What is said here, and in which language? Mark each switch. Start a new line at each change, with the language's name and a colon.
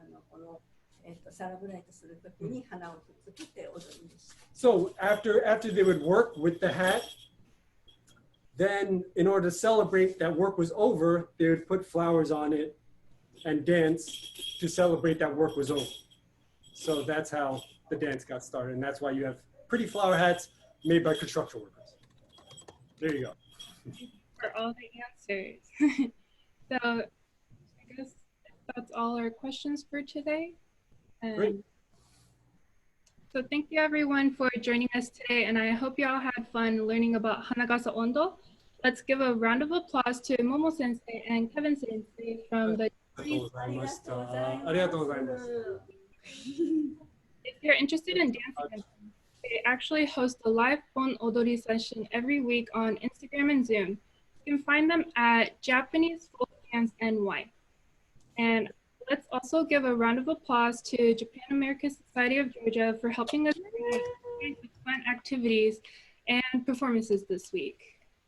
Japanese: このサラブライトするときに花をくっつけて踊りました。
English: So after they would work with the hat, then in order to celebrate that work was over, they would put flowers on it and dance to celebrate that work was over. So that's how the dance got started, and that's why you have pretty flower hats made by construction workers. There you go. For all the answers. So I guess that's all our questions for today. Great. So thank you everyone for joining us today, and I hope you all had fun learning about Hanagasa Ondo. Let's give a round of applause to Momo Sensei and Kevin Sensei from the...
Japanese: ありがとうございます。ありがとうございます。
English: If you're interested in dancing, they actually host a live phone odori session every week on Instagram and Zoom. You can find them at Japanese Folk Dance NY. And let's also give a round of applause to Japan American Society of Georgia for helping us with fun activities and performances this week.